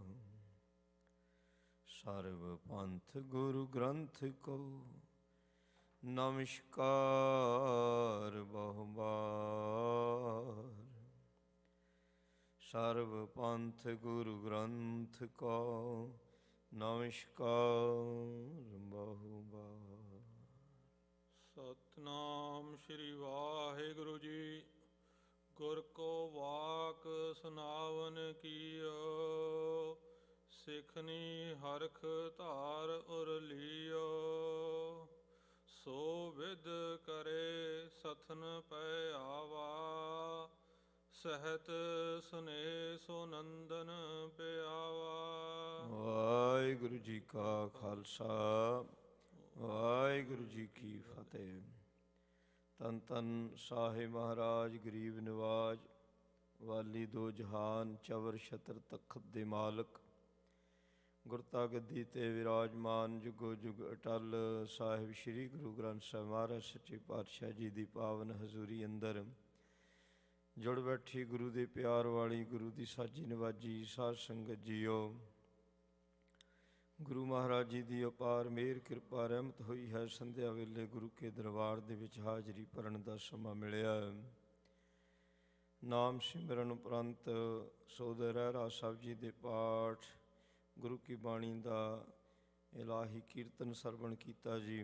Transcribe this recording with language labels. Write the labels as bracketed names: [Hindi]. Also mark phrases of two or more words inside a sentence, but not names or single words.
[Hindi] सर्व पंथ गुरु ग्रंथ को नमस्कार बहुबार। सर्व पंथ गुरु ग्रंथ को नमस्कार बहुबार। [Punjabi] सतनाम श्री वाहिगुरु जी। [Braj] गुर को वाक सुनावन कीयो। सिखनी हरख धार उर लियो। सो विद करे सथन पै आवा। सहत सुने सो नंदन प्यावा। [Punjabi] ਵਾਹਿਗੁਰੂ ਜੀ ਕਾ ਖਾਲਸਾ ਵਾਹਿਗੁਰੂ ਜੀ ਕੀ ਫ਼ਤਿਹ। ਤਨ ਤਨ ਸਾਹਿਬ ਮਹਾਰਾਜ ਗਰੀਬ ਨਿਵਾਜ ਵਾਲੀ ਦੋ ਜਹਾਨ ਚਵਰ ਛਤਰ ਤਖ਼ਤ ਦੇ ਮਾਲਕ ਗੁਰਤਾ ਗੱਦੀ ਤੇ ਵਿਰਾਜਮਾਨ ਜੁਗੋ ਜੁਗ ਅਟੱਲ ਸਾਹਿਬ ਸ੍ਰੀ ਗੁਰੂ ਗ੍ਰੰਥ ਸਾਹਿਬ ਮਹਾਰਾਜ ਸੱਚੇ ਪਾਤਸ਼ਾਹ जी ਦੀ ਪਾਵਨ ਹਜ਼ੂਰੀ ਅੰਦਰ ਜੁੜ ਬੈਠੀ ਗੁਰੂ ਦੇ ਪਿਆਰ ਵਾਲੀ ਗੁਰੂ ਦੀ ਸਾਜੀ ਨਵਾਜੀ ਸਾਧ ਸੰਗਤ ਜੀਓ। ਗੁਰੂ ਮਹਾਰਾਜ ਜੀ ਦੀ ਅਪਾਰ ਮਿਹਰ ਕਿਰਪਾ ਰਹਿਮਤ ਹੋਈ ਹੈ। ਸੰਧਿਆ ਵੇਲੇ ਗੁਰੂ ਕੇ ਦਰਬਾਰ ਦੇ ਵਿੱਚ ਹਾਜ਼ਰੀ ਭਰਨ ਦਾ ਸਮਾਂ ਮਿਲਿਆ। ਨਾਮ ਸਿਮਰਨ ਉਪਰੰਤ ਸੋਦਰ ਰਹਿਰਾ ਸਾਹਿਬ ਜੀ ਦੇ ਪਾਠ, ਗੁਰੂ ਕੀ ਬਾਣੀ ਦਾ ਇਲਾਹੀ ਕੀਰਤਨ ਸਰਵਣ ਕੀਤਾ ਜੀ।